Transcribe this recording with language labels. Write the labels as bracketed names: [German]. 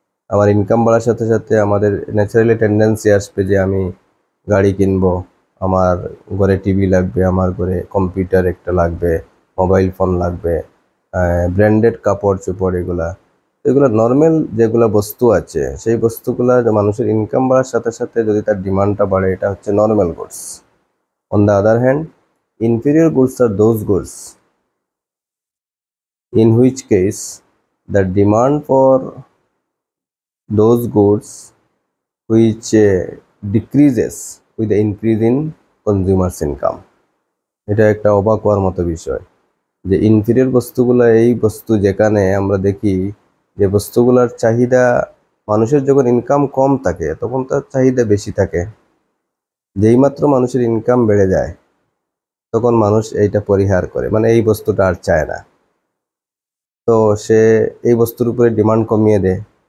[Bangla] আমার ইনকাম বাড়ার সাথে সাথে আমাদের ন্যাচারালি টেন্ডেন্সি আসবে যে আমি গাড়ি কিনবো, আমার ঘরে টিভি লাগবে, আমার ঘরে কম্পিউটার একটা লাগবে, মোবাইল ফোন লাগবে, ব্র্যান্ডেড কাপড় চোপড়, এগুলো নর্মাল যেগুলো বস্তু আছে, সেই বস্তুগুলা মানুষের ইনকাম বাড়ার সাথে সাথে যদি তার ডিমান্ডটা বাড়ে, এটা হচ্ছে normal goods. On the other hand, [English] inferior goods are those goods in which case the demand for those goods which decreases with the increase in consumers income. [Bangla] এটা একটা অবাক হওয়ার মতো বিষয় যে ইনফিরিয়র বস্তুগুলো এই বস্তু যেখানে আমরা দেখি যে বস্তুগুলোর চাহিদা, মানুষের যখন ইনকাম কম থাকে তখন তার চাহিদা বেশি থাকে। যেই মাত্র মানুষের ইনকাম বেড়ে যায় তখন মানুষ এইটা পরিহার করে, মানে এই বস্তুটা আর চায় না, তো সে এই বস্তুর উপরে ডিমান্ড কমিয়ে দেয়।